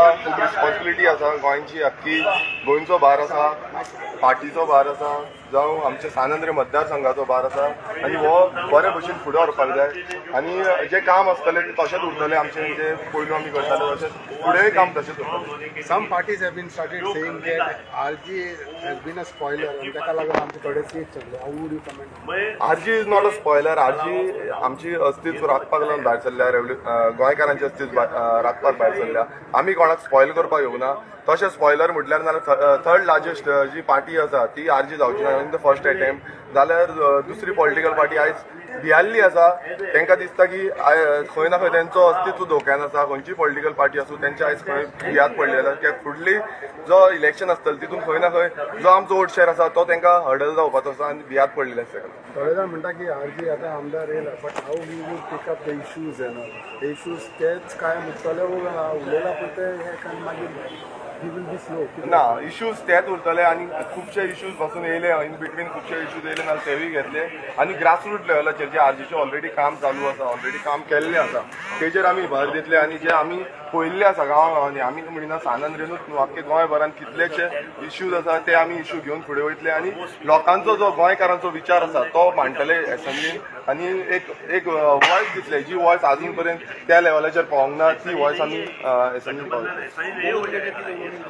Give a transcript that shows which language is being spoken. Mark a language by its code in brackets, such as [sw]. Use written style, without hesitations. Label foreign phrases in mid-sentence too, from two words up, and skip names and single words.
[kok] खूब रिस्पॉन्सिबिलिटी आसा. गोंयची अख्खी गोंयचो भार आसा, पार्टीचो भार आसा, जावं आमच्या सानंद्र मतदारसंघाचो भार आसा आनी हो बरे भशेन फुडें व्हरपाक जाय. आनी जें काम आसतलें तें तशेंच उरतलें आमचें जें पयलू आमी करताले तशेंच फुडेंय काम तशेंच उरतलें. [en] Some parties have been started saying that RG has been a spoiler and [kok] ताका लागून आमचे थोडे सीट चल्ले. [en] How would you comment? RG is not a spoiler. [kok] RG आमची अस्तित्व राखपाक लागून भायर सरल्या, गोंयकारांचें अस्तित्व राखपाक भायर सरल्या. आमी कोणाक स्पॉयल करपाक येवना. तशें स्पॉयलर म्हटल्यार नाल्यार [en] third largest [kok] जी पार्टी आसा ती RG जावची ना [en] in the first attempt. [kok] जाल्यार दुसरी [en] political party [kok] आयज भियाल्ली आसा. तांकां दिसता की खंय ना खंय तेंचो अस्तित्व धोक्यान आसा. खंयची [en] political party [kok] आसूं तेंचे आयज खंय भियात पडलेलो. कित्याक फुडली जो इलेक्शन आसतलें तितून खंय ना खंय जो आमचो [en] vote share [kok] आसा तो तांकां हर्डल जावपाचो आसा आनी भियात पडलेले आसा. थोडे जाण म्हणटा की RG आतां आमदार येयला [en] but how we will pick up the issues [kok] हे इश्यूज तेच कायम उरतले उलयला पूण ते मागीर [en] he will be slow. [kok] ना इश्यूज तेच उरतले आनी खुबशे इश्यूज पासून येयले [en] in between [kok] खुबशे इश्यूज येयले नाल्यार तेवूय घेतले आनी ग्रासरूट लेवलाचेर जे RGचे ऑलरेडी काम चालू आसा, ऑलरेडी काम केल्लें आसा तेजेर आमी भर दितले आनी जे आमी पळयल्ले आसा गांवांनी आमी म्हणिना सानंद्रेनूच न्हू आख्खे गोंयभरान कितलेशे इश्यूज आसा ते आमी इश्यू घेवन फुडें वयतले आनी लोकांचो जो गोंयकारांचो विचार आसा तो मांडटले एसेंब्लीन आनी एक वॉयस दितले जी वॉयस आजून पर्यंत त्या लेवलाचेर पावोंक ना ती वॉयस आमी एसेंब्लीन पावयतले.